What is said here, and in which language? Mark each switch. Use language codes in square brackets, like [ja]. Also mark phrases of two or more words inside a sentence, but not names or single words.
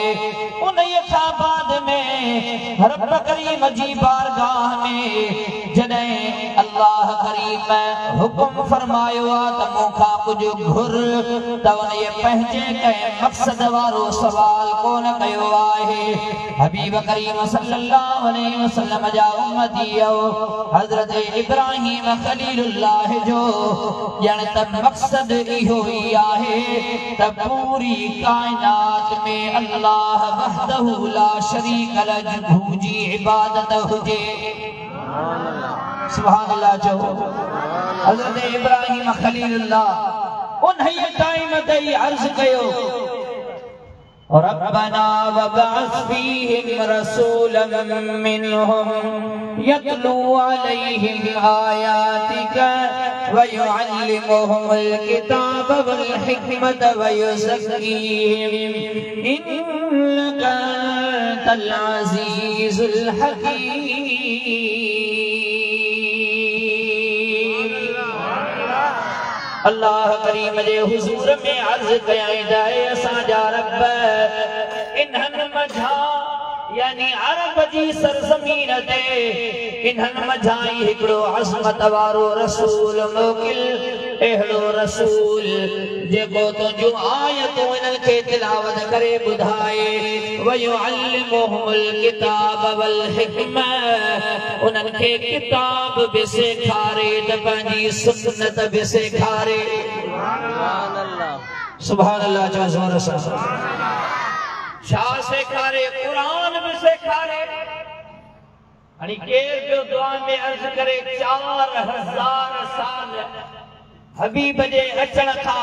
[sd] उन्हीअ खां बाद में रब करीम जी बारगाह में जॾहिं अल्लाह करीम हुकुम फरमायो आहे त मूंखां कुझु घुर, त उन्हीअ पंहिंजे कंहिं मक़सद वारो सवाल कोन कयो आहे। हबीब करीम [ar] صلى الله عليه وسلم [sd] जा उम्मती हज़रत इब्राहिम खलीलुल्लाह जो ॼण त मक़सद इहो ई आहे त पूरी काइनात में अल्लाह [ar] وحده لا شريك له [sd] जी इबादत हुजे। [ar] سبحان الله [sd] जो। हज़रत इब्राहिम खलीलुल्लाह उन्हीअ टाइम ते ई अर्ज़ कयो, [ar] ربنا وابعث فيهم رسولا منهم يتلو عليهم آياتك ويعلمهم الكتاب والحكمة ويزكيهم إنك أنت العزيز الحكيم. [sd] अल्लाह करीम जे हुजूर में अर्ज़ कयाई जाए, असांजा रब इन्हनि मझां यानी अरब जी सरज़मीन ते इन्हनि मझां ई हिकिड़ो अज़मत वारो रसूल मोकिल, अहिड़ो रसूल जेको तुंहिंजूं आयतूं इन्हनि खे तिलावत करे ॿुधाए। [ar] ويعلمهم الكتاب والحكمة, [sd] उन्हनि खे किताब बि सेखारे त पंहिंजी सुन्नत बि सेखारे। [ar] سبحان الله [sd] चो ज़ोर सां। छा सेखारे? कुरान भी सेखारे। हाणे केर जो दुआ में अर्ज करे 4000 साल हबीब जे अचण खां